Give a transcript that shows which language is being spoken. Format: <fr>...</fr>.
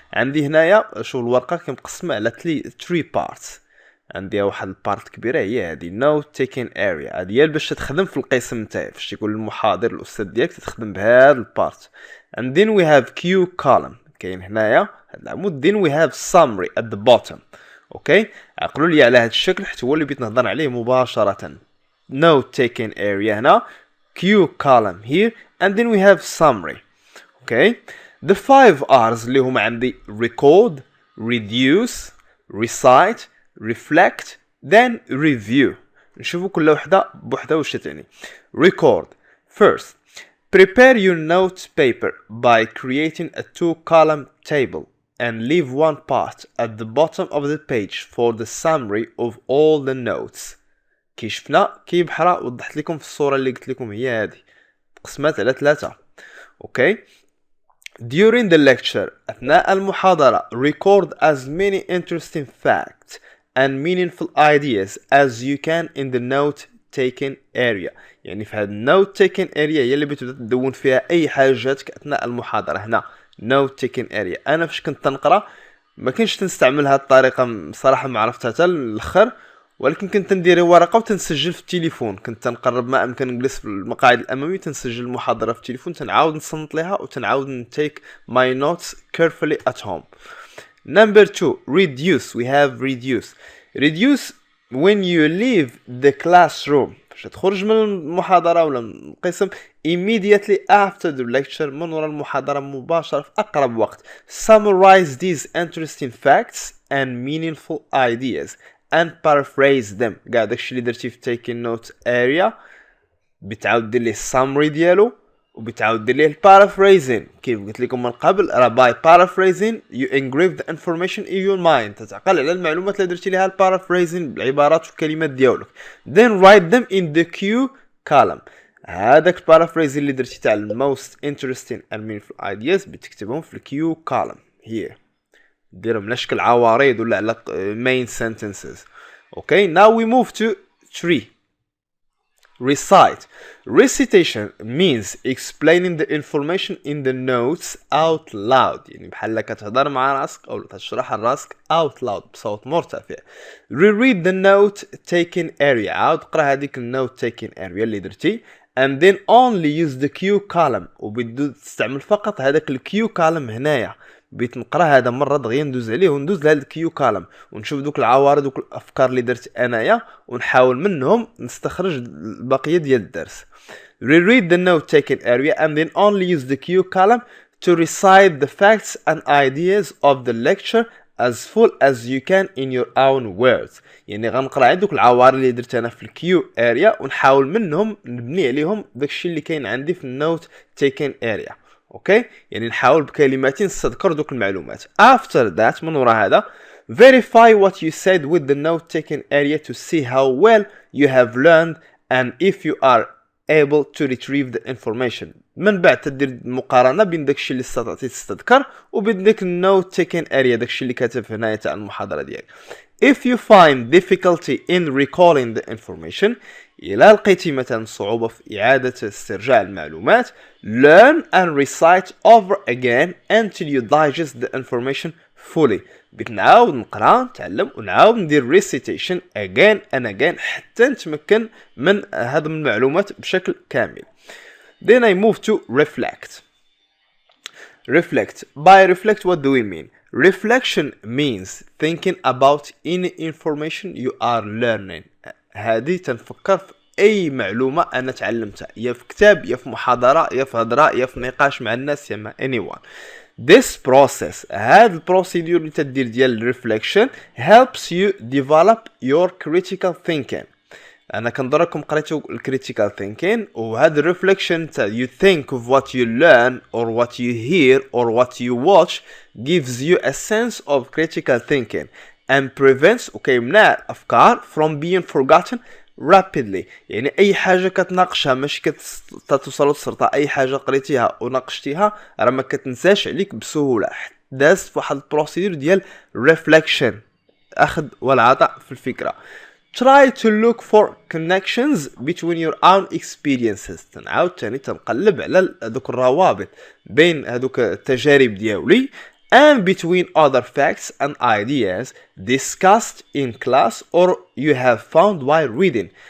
<ar>عندي هنايا شوف الورقة كمقسمة على 3 parts. عندي واحد البارت كبيرة هي هادي note taking area. هادي هي باش تخدم في القسم نتاعي فاش يقول المحاضر الأستاذ ديالك تخدم بهاد البارت.</ar> <en>And then we have Q column.</en> <ar>كاين هنايا هاد العمود.</ar> <en>Then we have summary at the bottom.</en> <ar>اوكي عقلوا لي على هاد الشكل حيت هو اللي بغيت نهضر عليه مباشرة.</ar> <en>Note taking area هنا Q column here and then we have summary. Okay. The 5 R's</en> <ar>اللي هما عندي</ar> <en>record, reduce, recite, reflect, then review.</en> <ar>نشوفوا كل وحدة بوحدة وش تعني.</ar> <en>Record. First, prepare your note paper by creating a 2-column table and leave one part at the bottom of the page for the summary of all the notes.</en> <ar>كي شفنا كي بحرا وضحت لكم في الصورة اللي قلت لكم هي هذه قسمات على 3.</ar> <en>Okay. During the lecture</en> <ar>أثناء المحاضرة</ar> <en>record as many interesting facts and meaningful ideas as you can in the note taking area.</en> <ar>يعني في هذا note taking area هي اللي بتبدا تدون فيها أي حاجة جاتك أثناء المحاضرة. هنا note taking area أنا فاش كنت تنقرأ ما كنتش تنستعمل هذه الطريقة صراحة ما عرفتها حتى الأخر ولكن كنت ندير ورقه وتنسجل في التليفون. كنت تنقرب ما امكن نجلس في المقاعد الامامي تنسجل المحاضره في التليفون تنعاود نصنت لها وتنعاود نتيك</ar> <en>my notes carefully at home. Number 2 reduce. We have reduce when you leave the classroom</en> <ar>باش تخرج من المحاضره ولا من القسم</ar> <en>immediately after the lecture</en> <ar>من وراء المحاضره مباشره في اقرب وقت.</ar> <en>Summarize these interesting facts and meaningful ideas and paraphrase them.</en> <ar>كاع داكشي اللي درتي في taking note area بتعاود دير ليه summary ديالو وبتعاود دير ليه paraphrasing. كيف قلت لكم من قبل راه</ar> <en>by paraphrasing you engrave the information in your mind.</en> <ar>تتعقل على المعلومات اللي درتي ليها paraphrasing بالعبارات والكلمات ديالك.</ar> <en>Then write them in the Q column. هذاك paraphrasing</en> <ar>اللي درتي تاع</ar> <en>most interesting and meaningful ideas</en> <ar>بتكتبهم في</ar> <en>Q column here.</en> <ar>ديرهم على شكل عوارض ولا على main sentences.</ar> <en>Okay, now we move to 3. Recite. Recitation means explaining the information in the notes out loud.</en> <ar>يعني بحال كتهضر مع راسك او تشرح لراسك</ar> <en>out loud</en> <ar>بصوت مرتفع.</ar> <en>Reread the note taking area.</en> <ar>عاود قرا هذيك النوت taking area اللي درتي</ar> <en>and then only use the Q column</en> <ar>وبدو تستعمل فقط هذاك ال Q column هنايا بغيت نقرا هذا مره دغيا ندوز عليه وندوز لهاد الكيو كالم ونشوف دوك العوارض دوك الافكار اللي درت انايا ونحاول منهم نستخرج البقيه ديال الدرس.</ar> <en>Reread the note taken area and then only use the Q column to recite the facts and ideas of the lecture as full as you can in your own words.</en> <ar>يعني غنقرا عندك العوارض اللي درت انا في الكيو اريا ونحاول منهم نبني عليهم داكشي اللي كاين عندي في النوت تيكن اريا. اوكي يعني نحاول بكلمات نستذكر دوك المعلومات.</ar> <en>After that</en> <ar>من وراء هذا</ar> <en>verify what you said with the note taken area to see how well you have learned and if you are able to retrieve the information.</en> <ar>من بعد تدير مقارنه بين داكشي اللي استطعتي تستذكر وبين داك النوت تيكن اريا داكشي اللي كاتب في هنايا تاع المحاضره ديالك.</ar> <en>If you find difficulty in recalling the information</en> <ar>إلا لقيتي مثلا صعوبة في إعادة استرجاع المعلومات</ar> <en>learn and recite over again until you digest the information fully.</en> <ar>بتنعاود نقرا نتعلم ونعاود ندير</ar> <en>recitation again and again</en> <ar>حتى نتمكن من هضم المعلومات بشكل كامل.</ar> <en>Then I move to reflect. Reflect. By reflect what do we mean? Reflection means thinking about any information you are learning.</en> <ar>هذه تنفكر في أي معلومة أنا تعلمتها يا في كتاب يا في محاضرة يا في هضرة يا في نقاش مع الناس يا مع anyone.</ar> <en>This process</en> <ar>هذا البروسيدور اللي تدير ديال</ar> <en>reflection helps you develop your critical thinking.</en> <ar>انا كنضركم قريتو الكريتيكال ثينكين وهذا الريفليكشن تاع</ar> <en>you think of what you learn or what you hear or what you watch gives you a sense of critical thinking and prevents</en> <ar>وكيمنع الافكار</ar> <en>from being forgotten rapidly.</en> <ar>يعني اي حاجه كتناقشها ماشي كتوصل للسرطه اي حاجه قريتيها وناقشتيها راه ما كتنساش عليك بسهوله دازت فواحد البروسيدور ديال ريفليكشن اخذ والعطاء في الفكره.</ar> <en>Try to look for connections between your own experiences.</en> <ar>تنعاود تاني تنقلب على هذوك الروابط بين هذوك التجارب ديالي</ar> <en>and between other facts and ideas discussed in class or you have found while reading.</en>